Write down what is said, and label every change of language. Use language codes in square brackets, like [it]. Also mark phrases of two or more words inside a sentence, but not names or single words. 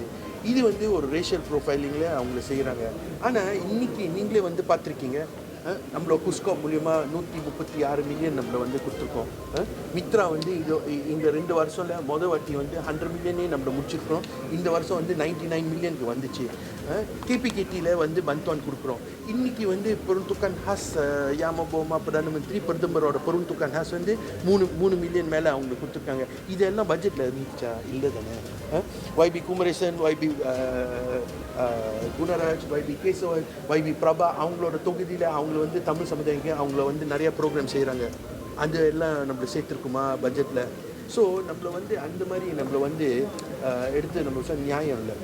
[ta] இது வந்து ஒரு [en] racial profiling [ta] அவங்கள செய்கிறாங்க. ஆனால் இன்றைக்கி நீங்களே வந்து பார்த்துருக்கீங்க, நம்மளோட குஸ்கோ மூலியமாக 136 மில்லியன் நம்மளை வந்து கொடுத்துருக்கோம். மித்ரா வந்து இந்த 2 வருஷத்தில் மொதல் வாட்டி வந்து 100 மில்லியனே நம்மளை முடிச்சிருக்கிறோம். இந்த வருஷம் வந்து 99 மில்லியனுக்கு வந்துச்சு. KPKTயில் வந்து பந்த்வான் கொடுக்குறோம். இன்றைக்கி வந்து [ms] peruntukan khas [ta] யாமபோமா பிரதம மந்திரி பிரதமரோட [ms] peruntukan khas [ta] வந்து 3 மில்லியன் மேலே அவங்களுக்கு கொடுத்துருக்காங்க. இதெல்லாம் பட்ஜெட்டில் இருந்துச்சா? இல்லை தானே. YB குமரேசன், YB குணராஜ், YB கேசவன், YB பிரபா அவங்களோட தொகுதியில் அவங்கள வந்து தமிழ் சமுதாயங்க அவங்கள வந்து நிறையா ப்ரோக்ராம் செய்கிறாங்க. அது எல்லாம் நம்மளை சேர்த்துருக்குமா பட்ஜெட்டில்? ஸோ நம்மளை வந்து அந்த மாதிரி நம்மளை வந்து எடுத்து நம்ம நியாயம் இல்லை.